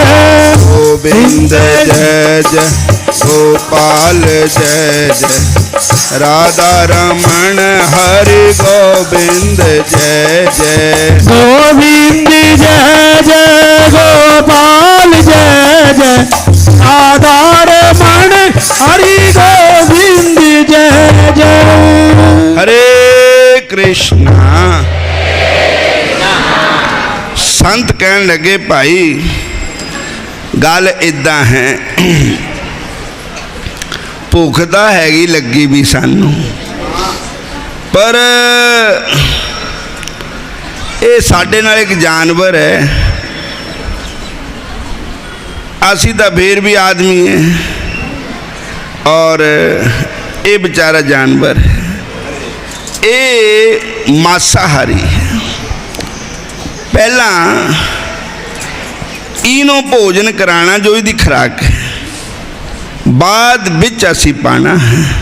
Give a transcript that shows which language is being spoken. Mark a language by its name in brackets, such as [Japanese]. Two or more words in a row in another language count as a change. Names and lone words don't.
[Hindi] गोविंद जय जय गोपाल जय जय राधा रमण हरि गोविंद जय जय गोविंद जय जय गोपाल जय जय राधा रमण हरि गोविंद जय जय। हरे कृष्णा। [Punjabi] ਸੰਤ ਕਹਿਣ ਲੱਗੇ ਭਾਈ ਗੱਲ ਇਦਾਂ ਹੈ, ਭੁੱਖ ਤਾਂ ਹੈਗੀ ਲੱਗੀ ਵੀ ਸਾਨੂੰ, ਪਰ ਇਹ ਸਾਡੇ ਨਾਲ ਇੱਕ ਜਾਨਵਰ ਹੈ, ਅਸੀਂ ਤਾਂ ਫਿਰ ਵੀ ਆਦਮੀ ਹੈ [Hindi] और ये बेचारा जानवर है। ये मांसाहारी है। [Punjabi] ਪਹਿਲਾਂ ਇਹਨੂੰ ਭੋਜਨ ਕਰਾਉਣਾ ਜੋ ਇਸਦੀ ਖੁਰਾਕ ਹੈ, ਬਾਅਦ ਵਿੱਚ ਅਸੀਂ ਪਾਉਣਾ ਹੈ।